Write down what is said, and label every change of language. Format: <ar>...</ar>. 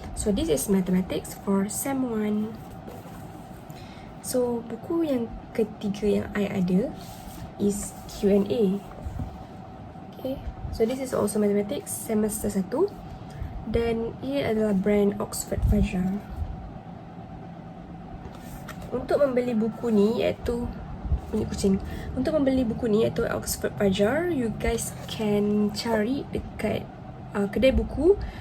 <en>So this is mathematics for sem 1.</en> <ms>So buku yang ketiga yang I ada is Q&A.</ms> <en>Okay, so this is also mathematics semester 1.</en> <ms>Dan ia adalah brand Oxford Fajar. Untuk membeli buku ni iaitu bunyi kucing. Untuk membeli buku ni iaitu Oxford Fajar,</ms> <en>you guys can</en> <ms>cari dekat kedai buku.</ms>